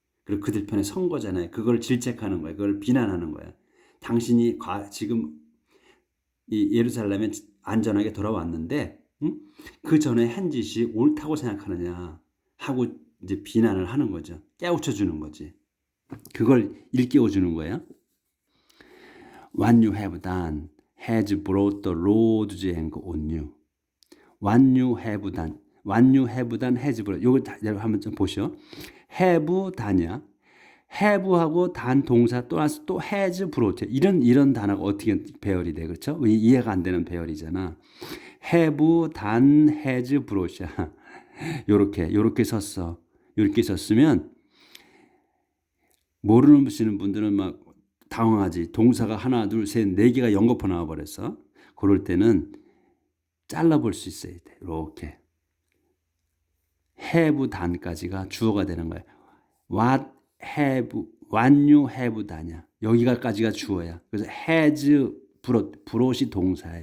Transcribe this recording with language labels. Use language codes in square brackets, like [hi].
[ko] 그리고 그들 편에 선 거잖아요. 그걸 질책하는 거야. 그걸 비난하는 거야. 당신이 지금 이 예루살렘에 안전하게 돌아왔는데 그 전에 한 짓이 옳다고 생각하느냐 하고 이제 비난을 하는 거죠. 깨우쳐 주는 거지. 그걸 일깨워 주는 거예요. [en] What you have done has brought the Lord's anger on you. What you have done has brought. [ko] 요거 한번 좀 보시오. [en] have done [ko] 이야. have하고 done 동사 또 [en] has brought. [ko] 이런 단어가 어떻게 배열이 돼, 그렇죠? 이해가 안 되는 배열이잖아. [en] have done has brought이야. [ko] 요렇게 썼어. 이렇게 썼으면 모르시는 분들은 막 당황하지. 동사가 하나, 둘, 셋, 네 개가 연거푸 나와버렸어. 그럴 때는 잘라볼 수 있어야 돼. 이렇게 [en] have done [ko] 까지가 주어가 되는 거야. [en] what you have done이야. [ko] 여기가까지가 주어야. 그래서 has brought이 동사야.